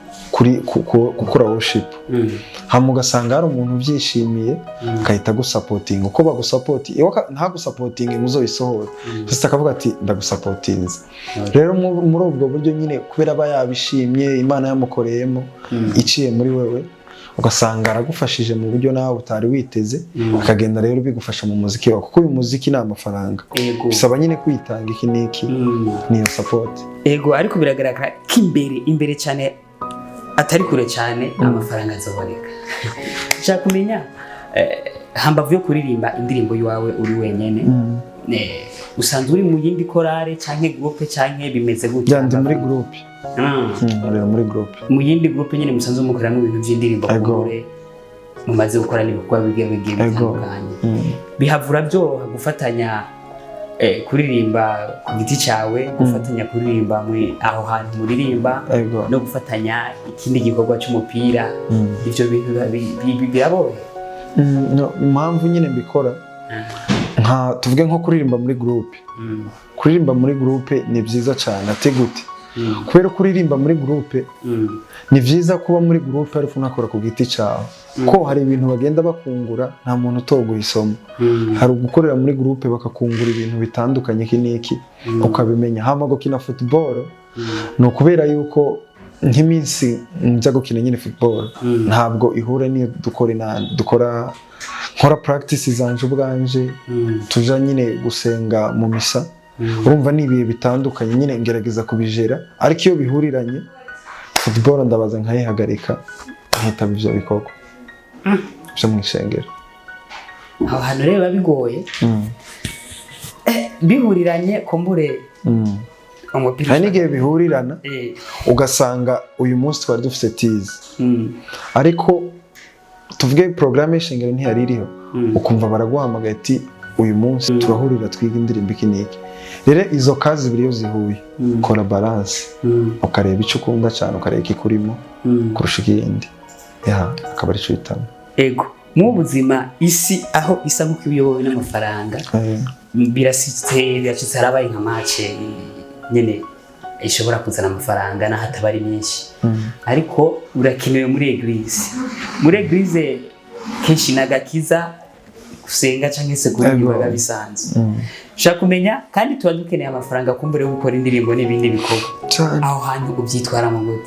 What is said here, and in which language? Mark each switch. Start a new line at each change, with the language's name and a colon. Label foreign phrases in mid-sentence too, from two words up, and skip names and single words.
Rundi: gukora worship hama ugasanga hari umuntu ubyishimiye akahita gusapotinga uko bagusapoti ntagusapotinge muzoyisohora gusa akavuga ati ndagusapotinze rero muri ubwo buryo nyine kubera aba yabishimye Imana yamukoreyemo iciye muri wewe ugasanga aragufashije mu buryo nawe utari witeze akagenda rero bigufasha mu muziki wawe kuko uyu muziki ni amafaranga bisaba nyine kwitanga iki n'iki niyo support ariko biragaragara ko imbere cyane atari kure cyane amafaranga azoboneka nshaka kumenya hambavu yo kuririmba indirimbo yawe uri wenyene usanzwe uri mu yindi korale canke groupe canke bimeze gute yandi muri groupe muri groupe mu yindi groupe nyene musanzwe mukorera n'ibintu by'indirimbo kure mumaze gukora n'ibikorwa bigiye bitandukanye bihavura byoroha gufatanya kuririmba ku giti cyawe gufatanya kuririmba aho hantu muririmba no gufatanya ikindi gikorwa cy'umupira ivyo bintu biraboye impamvu nyine mbikora nka tuvuge nko kuririmba muri groupe kuririmba muri groupe ni byiza cyane ategute kubera kuririmba muri groupe ni byiza kuba muri groupe ariko unakora ku giti cyawe ko hari ibintu bagenda bakungura nta muntu utoguha isomo hari gukorera muri groupe bakakungura ibintu bitandukanye iki n'iki ukabimenya hama gukina football no kubera yuko nk'iminsi njya gukina nyine football ntabwo ihura niyo dukora nkora practice zanje ubwanje tuja nyine gusenga mu misa urumva ni ibihe bitandukanye nyine ngerageza kubijera ariko iyo bihuriranye football ndabaza nkayihagarika nkitaba ivyo bikorwa byo mu ishengero aho hantu rero bigoye bihuriranye kumbure hari n'igihe bihurirana ugasanga uyu munsi twari dufite tizi ariko tuvuge programme y'ishengero ntiyari iriho ukumva baraguhamagaye ati uyu munsi turahurira twiga indirimbo iki n'iki rero izo kazi biri yo zihuye kora balance ukareba icyo ukunda cyane ukareba ikikurimo kurusha ikindi akaba ari cyo bitamo mu buzima isi aho isa nk'uko iyobowe n'amafaranga birasitse harabaye nka match nyene ishobora kuzana amafaranga naho ataba ari menshi ariko urakenewe muri eglise kenshi nagakiza gusenga cyangwa se kuririmba bisanzwe ushaka kumenya kandi tuba dukeneye amafaranga kumbure yo gukora indirimbo n'ibindi bikorwa aho hantu ubyitwara mu gute